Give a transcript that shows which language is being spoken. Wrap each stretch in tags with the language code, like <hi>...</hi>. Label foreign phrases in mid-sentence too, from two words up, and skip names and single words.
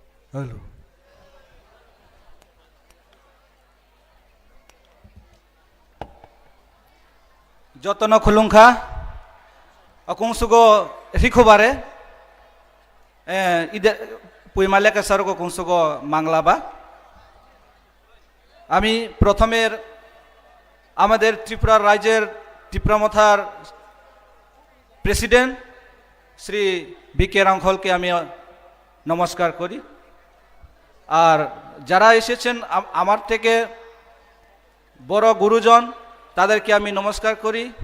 <en>हेलो</en> <trp>যতন খুলুংখা অকুংসুগো রিখুবারে ইদে পুইমালেকা সারগো কুংসুগো মাংলাবা</trp> <bn>আমি প্রথমের আমাদের ত্রিপুরা রাজ্যের ত্রিপুরামথার প্রেসিডেন্ট শ্রী বিকে রাংখলকে আমি নমস্কার করি আর যারা এসেছেন আমার থেকে বড় গুরুজন তাদেরকে আমি নমস্কার করি</bn>